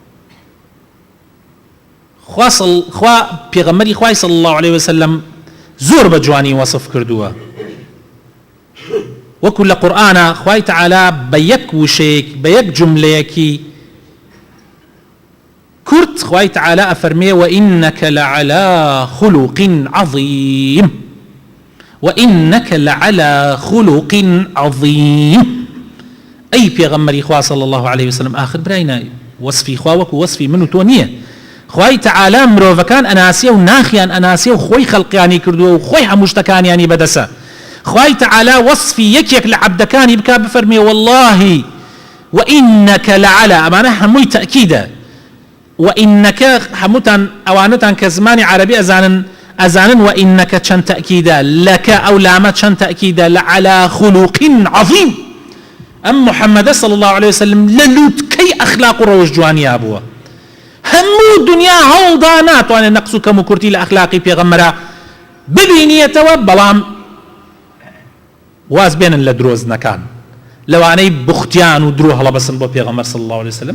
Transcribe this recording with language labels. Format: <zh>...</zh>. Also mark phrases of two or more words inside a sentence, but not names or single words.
<ckb>خوا پێغەمبەری خوای</ckb> <ar>صلی الله عليه وسلم</ar> <ckb>زۆر بە جوانی وەصف کردووە. وەکو لە قورئانە خوای تعالی بە یەک وشەیەک بە یەک جملەیەکی کورت خوای تعالی ئەفەرمێ</ckb> <ar>وإنك لعلى خلق عظيم وإنك لعلى خلق عظيم.</ar> <ckb>أي پێغەمبەری خوا</ckb> <ar>صلی الله عليه وسلم</ar> <ckb>آخر براینا وەصفی خوا وەکو وەصفی من و تۆ نییە. خوای تعالی مرۆڤەکان ئەناسیە و ناخیان ئەناسیە و خۆی خەڵقیانی کردووە و خۆی هەموو شتەکانیانی بەدەسە. خوای تعالی وەصفی یەکێک لە عەبدەکانی بکا بفەرمێ</ckb> <ar>والله وإنك لعلى</ar> <ckb>ئەمانە هەمووی تەئکیدە. وإنك هەمووتان ئەوانەتان کە زمانی عەرەبی ئەزانن وإنك چەند تەئکیدە لەکە ئەو لامە چەند تەئکیدە</ckb> <ar>لعلى خلق عظيم.</ar> <ckb>ئەم محەممەدە</ckb> <ar>صلی الله عليه وسلم</ar> <ckb>لە لووتکەی ئەخلاق و ڕەوش جوانیا بووە. هەموو دنیا هەوڵدا ناتوانێت نەقس و کەم و کورتی لە ئەخلاقی پێغەمبەرە ببینیەتەوە، بەڵام واز بێنن لە درۆزنەکان لەوانەی بوختیان و درۆ هەڵەبەسن بۆ پێغەمبەر</ckb> <ar>صلی الله عليه وسلم.</ar>